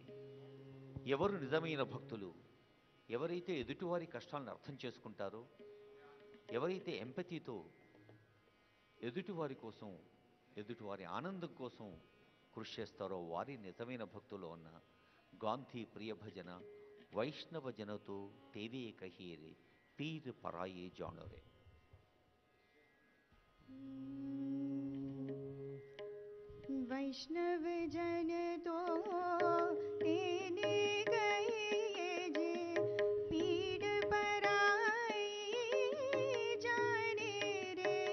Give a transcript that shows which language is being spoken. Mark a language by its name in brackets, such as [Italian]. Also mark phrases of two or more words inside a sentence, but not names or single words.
[Telugu] ఎవరు నిజమైన భక్తులు, ఎవరైతే ఎదుటివారి కష్టాలను అర్థం చేసుకుంటారో, ఎవరైతే ఎంపతితో ఎదుటివారి కోసం, ఎదుటివారి ఆనందం కోసం కృషి చేస్తారో వారి నిజమైన భక్తులు అన్న గాంధీ ప్రియ భజన [Gujarati] વૈષ્ણવ જન તો તેને કહીએ રે પીડ પરાઈ જાણે રે. વૈષ્ણવ જન તો તેને કહીએ જે પીડ પરાઈ જાણે રે.